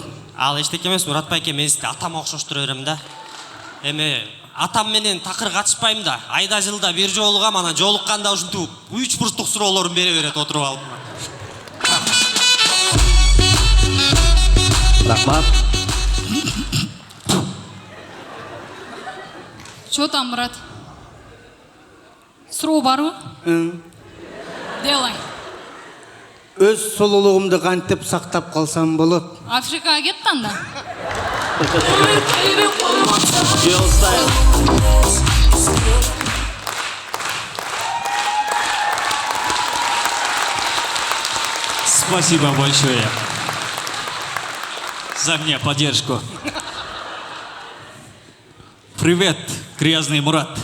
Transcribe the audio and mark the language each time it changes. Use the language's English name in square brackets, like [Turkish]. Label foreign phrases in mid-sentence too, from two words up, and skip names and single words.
[Kyrgyz] Ал эчтеке эмес, Мурат байке, мен сизди атам окшоштура берем да. Эми атам менен такыр катышпайм да. Айда жылда бир жолугам, анан жолукканда ушинтип 3 бурчтук суроолорун бере берет отуруп алып. Рахмат. [Russian] Чё там, брат? [Kyrgyz] Суроо барбы? Делай. Өз сулуулугумду кантип сактап калсам болот? Африкага кет анда. Геостайл. [Russian] Спасибо большое за мне поддержку. Привет, грязный Мурат.